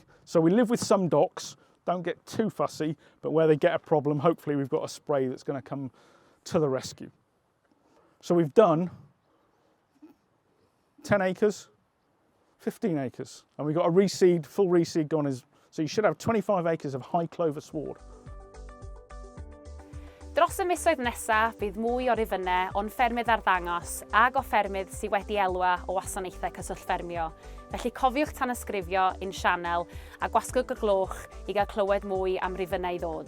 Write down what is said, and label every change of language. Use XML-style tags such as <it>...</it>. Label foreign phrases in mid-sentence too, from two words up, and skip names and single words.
<en>So we live with some docks, don't get too fussy, but where they get a problem, hopefully we've got a spray that's going to come to the rescue. So we've done 10 acres, 15 acres, and we've got a reseed, full reseed gone, so you should have 25 acres of high clover sward.</en> <cy>Dros y misoedd nesaf, bydd mwy o rifynnau o'n ffermydd ar ddangos ag o ffermydd sydd wedi elwa o wasanaethau cyswllt ffermio. Felly cofiwch tanysgrifio i'n sianel a gwasgwch y glwch i gael clywed mwy am rifynnau i ddod.</cy>